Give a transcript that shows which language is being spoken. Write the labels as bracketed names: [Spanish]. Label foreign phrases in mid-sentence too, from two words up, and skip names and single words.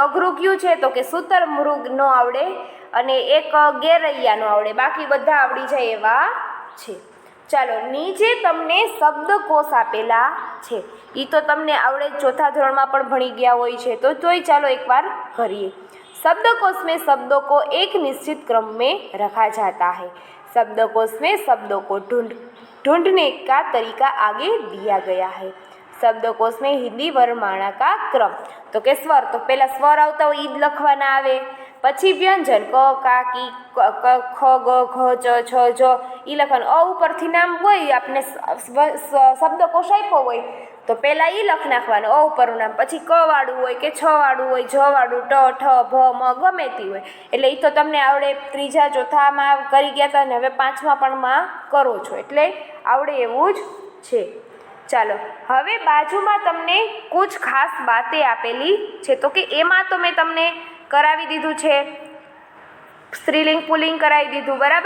[Gujarati] અઘરું કયું છે તો કે શુતરમૃગ નો આવડે અને એક ગેરૈયા નો આવડે, બાકી બધા આવડી જાય એવા છે। ચાલો નીચે તમને શબ્દકોશ આપેલા છે, એ તો તમને આવડે, ચોથા ધોરણમાં પણ ભણી ગયા હોય છે, તો તોય ચાલો એકવાર કરીએ। [Hindi] शब्दकोश में शब्दों को एक निश्चित क्रम में रखा जाता है। शब्दकोश में शब्दों को ढूंढने का तरीका आगे दिया गया है। शब्दकोश में हिंदी वर्णमाला का क्रम [Gujarati] તો કે સ્વર, તો પહેલા સ્વર આવતા હો ઈદ લખવાના આવે, પછી વ્યંજન ક કા કી ખ ગ ઘ ચ છ જ ઈ લખવાનું। અ ઉપરથી નામ હોય, આપને શબ્દકોશ આપ્યો હોય તો પહેલા ઈ લખ નાખવાનું અ ઉપરનું નામ, પછી ક વાળું હોય કે છ વાળું હોય, જ વાળું, ટ ઠ ભ મ ગમે તી હોય, એટલે ઈ તો તમને આવડે। ત્રીજા ચોથામાં કરી ગયા હતા ને હવે પાંચમા પણ માં કરો છો એટલે આવડે એવું જ છે। ચાલો હવે બાજુમાં તમને [Hindi] कुछ खास बाते [Gujarati] આપેલી છે, તો કે એમાં તો મેં તમને કરાવી દીધું છે, સ્ત્રીલિંગ પુલ્લિંગ કરાવી દીધું, બરાબર.